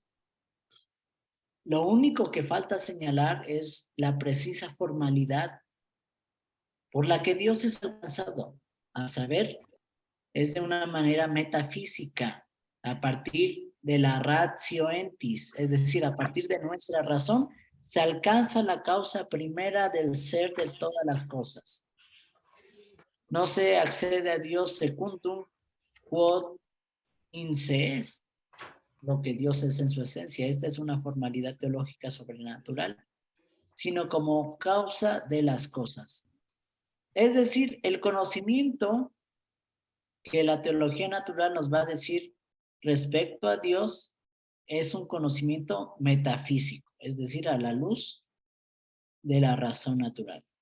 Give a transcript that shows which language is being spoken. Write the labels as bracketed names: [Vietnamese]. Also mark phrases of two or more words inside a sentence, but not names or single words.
[Spanish] Lo único que falta señalar es la precisa formalidad por la que Dios es alcanzado, a saber, es de una manera metafísica, a partir de la [Latin] ratio entis, [Spanish] es decir, a partir de nuestra razón, se alcanza la causa primera del ser de todas las cosas. No se accede a Dios [Latin] secundum quod in se est, [Spanish] lo que Dios es en su esencia. Esta es una formalidad teológica sobrenatural, sino como causa de las cosas. Es decir, el conocimiento que la teología natural nos va a decir respecto a Dios es un conocimiento metafísico, es decir, a la luz de la razón natural.